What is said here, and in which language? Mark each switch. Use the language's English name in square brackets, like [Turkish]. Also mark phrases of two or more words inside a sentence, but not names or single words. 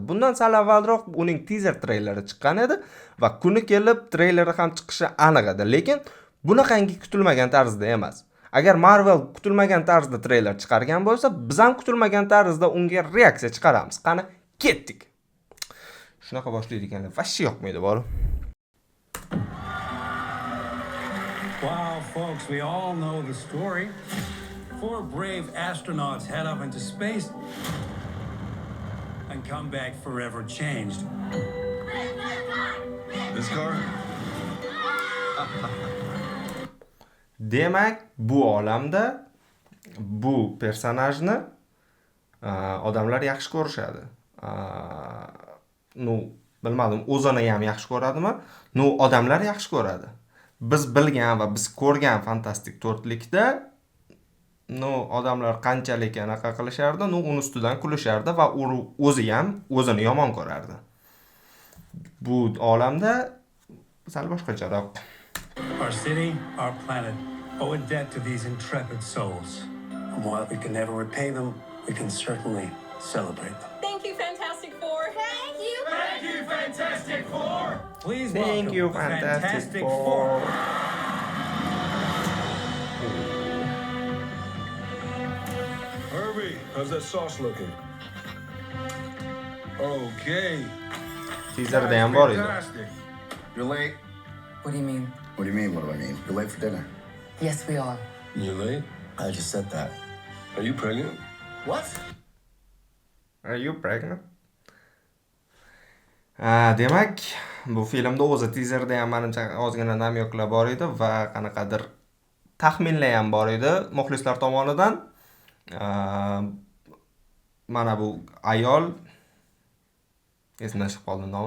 [Uzbek] Bundan sal avvalroq uning teaser treyleri chiqqan edi va kuni kelib treyleri ham chiqishi aniq edi, lekin bunaqangi kutilmagan tarzda emas. Agar Marvel kutilmagan tarzda treyler chiqargan bo'lsa, biz ham kutilmagan tarzda unga reaksiya chiqaramiz. Qani, ketdik. Shunaqa boshlaydi ekanlar, vashshi yoqmaydi bor. [English] Wow, folks, we all know the story. 4 brave astronauts head up into space and come back forever changed. This car? [Uzbek] Demak, bu olamda bu personajni odamlar yaxshi ko'rishadi. Bilmadim, o'zini ham yaxshi ko'radimi? Odamlar yaxshi ko'radi. Biz bilgan va biz ko'rgan Fantastik 4likda odamlar qanchalik anaqa qilishardi, uni ustidan kulishardi va o'zi ham o'zini yomon ko'rardi. Bu olamda sal boshqacharoq. [English] Our city, our planet owe a debt to these intrepid souls. And while we can never repay them, we can certainly celebrate them. Thank you, Fantastic Four. Thank you. Thank you, Fantastic Four! Please Thank welcome you, the Fantastic Four. Four. Herbie, how's that sauce looking? Okay. [Uzbek] Teaserda ham bor edi. [English] Fantastic. You're late. What do you mean? What do you mean? What do I mean? You're late for dinner. Yes, we are. You late? I just said that. Are you pregnant? What? Are you pregnant? [Uzbek] Demak, bu filmda o'zi teaserda ham menimcha ozgina namyoklar bor edi va qanaqadir taxminlar ham bor edi muxlislar tomonidan. Mana bu ayol esimdan chiqib qoldi nomi.